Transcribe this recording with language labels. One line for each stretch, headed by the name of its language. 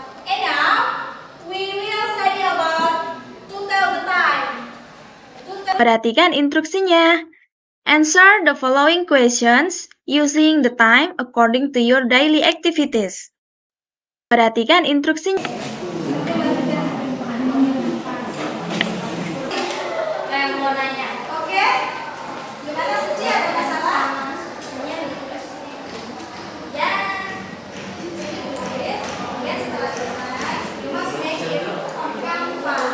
English: And now we will study about To Tell the Time.
Indonesian: Perhatikan instruksinya.
English: Answer the following questions using the time according to your daily activities.
Indonesian: Perhatikan instruksinya. Yang mau nanya, oke? Gimana Suci, ada masalah? Ya. Kemudian setelah selesai,
English: you must make it on Canva.